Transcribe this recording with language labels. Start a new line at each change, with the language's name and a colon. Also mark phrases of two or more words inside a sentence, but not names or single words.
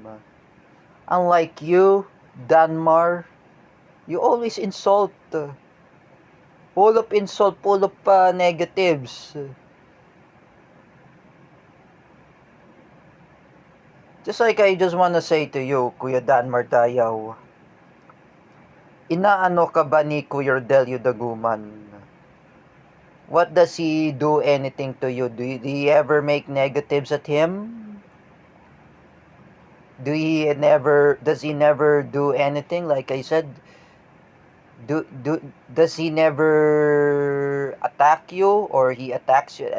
English: Unlike you, Danmar, you always insult. Full of insult, full of negatives. Just like I just wanna say to you,
Filipino: Kuya Danmar Dayaw, inaano ka ba ni Kuya Rodelio Daguman?
English: What does he do anything to you? Do he ever make negatives at him? Does he never do anything? Like I said, does he never attack you, or he attacks you?